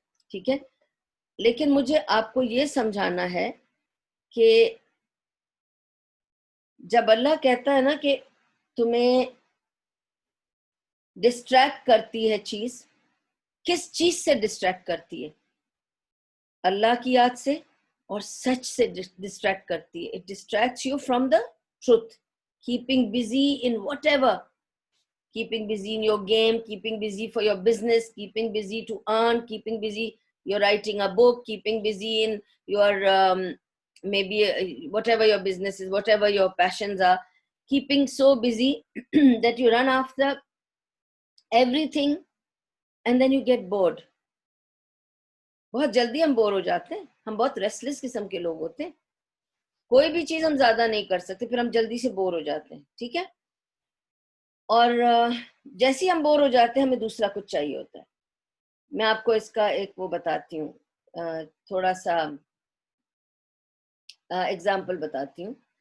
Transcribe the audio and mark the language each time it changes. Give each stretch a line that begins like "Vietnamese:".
Urdu: ٹھیک ہے, لیکن مجھے آپ کو یہ سمجھانا ہے کہ جب اللہ کہتا ہے نا کہ تمہیں ڈسٹریکٹ کرتی ہے چیز, کس چیز سے ڈسٹریکٹ کرتی ہے؟ اللہ کی یاد سے اور سچ سے ڈسٹریکٹ کرتی ہے.
English: It distracts you from the truth, keeping busy in whatever, keeping busy in your game, keeping busy for your business, keeping busy to earn, keeping busy, you're writing a book, keeping busy in your maybe whatever your business is, whatever your passions are, keeping so busy that you run after everything and then you get bored.
Urdu: بہت جلدی ہم bore ہو جاتے ہیں, ہم بہت restless قسم کے لوگ ہوتے ہیں, کوئی بھی چیز ہم زیادہ نہیں کر سکتے, پھر ہم جلدی سے بور ہو جاتے ہیں. ٹھیک ہے, اور جیسے ہم بور ہو جاتے ہیں ہمیں دوسرا کچھ چاہیے ہوتا ہے. میں آپ کو اس کا ایک وہ بتاتی ہوں, تھوڑا سا ایگزامپل بتاتی ہوں.